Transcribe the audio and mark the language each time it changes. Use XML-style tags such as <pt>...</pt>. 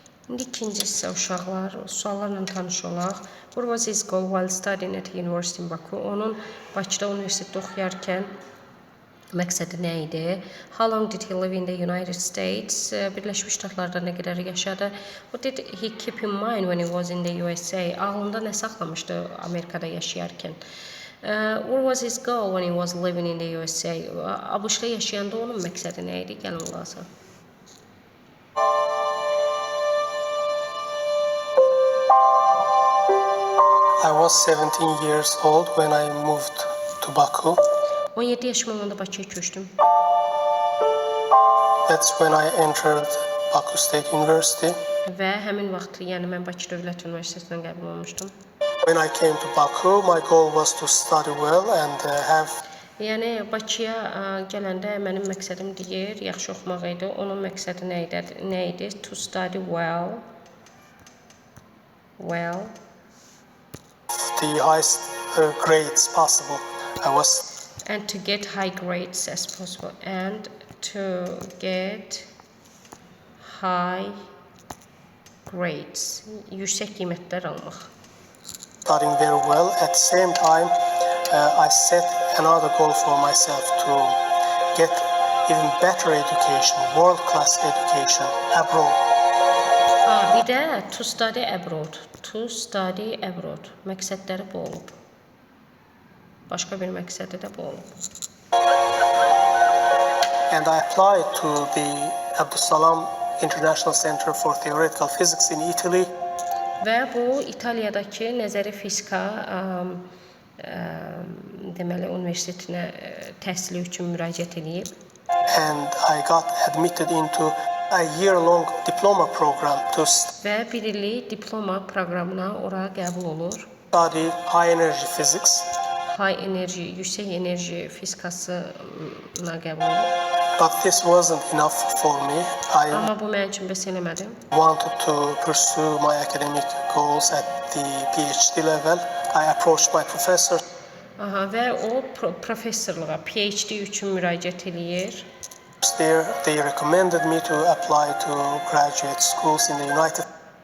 <az>İndi ikinci hissə uşaqlar, suallarla tanış olaq.</az> <en>What was his goal while studying at University in Baku?</en> <az>Onun Bakıda universitetdə oxuyarkən məqsədi nə idi?</az> <en>How long did he live in the United States?</en> <az>Birləşmiş Ştatlarda nə qədər yaşadı?</az> <en>What did he keep in mind when he was in the USA?</en> <az>Ağlında nə saxlamışdı Amerikada yaşayarkən?</az> <en>What was his goal when he was living in the USA?</en> <az>ABŞ-da yaşayanda onun məqsədi nə idi? Gəlin qulaq asaq.</az> <en>I was 17 years old when I moved to Baku.</en> <az>17 yaşım olanda Bakıya köçdüm.</az> <en>That's when I entered Baku State University.</en> <az>Və həmin vaxt, yəni mən Bakı Dövlət Universitetindən qəbul olmuşdum.</az> <en>When I came to Baku, my goal was to study well and have.</en> <az>Yəni Bakıya gələndə mənim məqsədim deyir, yaxşı oxumaq idi. Onun məqsədi nə idi?</az> <en>To study well. The highest grades possible. And to get high grades as possible. And to get high grades.</en> <az>Yüksək qiymətlər almaq. Studying very well.</az> <en>At the same time, I set another goal for myself to get even better education, world-class education abroad.</en> <az>Bir də</az> <en>to study abroad. To study abroad.</en> <az>Məqsədləri bu olub. Başqa bir məqsədi də bu olub.</az> <en>And I applied to the Abdussalam International Center for Theoretical Physics in Italy.</en> <az>Və bu İtaliyadakı nəzəri fizika deməli universitetinə təhsili üçün müraciət edib.</az> <en>And I got admitted into a year-long diploma program to</en> <az>Və bir illik diploma proqramına ora qəbul olur.</az> <en>Study high energy physics.</en> <az>High enerji, yüksək enerji fizikasına qəbul olur.</az> <en>But this wasn't enough for me.</en> <az>Amma bu mənim üçün bəs eləmədi.</az> <en>Wanted to pursue my academic goals at the PhD level. I approached my professor.</en> <az>Və o professorluğa, PhD üçün müraciət eləyir.</az> <en>They recommended me to apply to graduate schools in the United States.</en>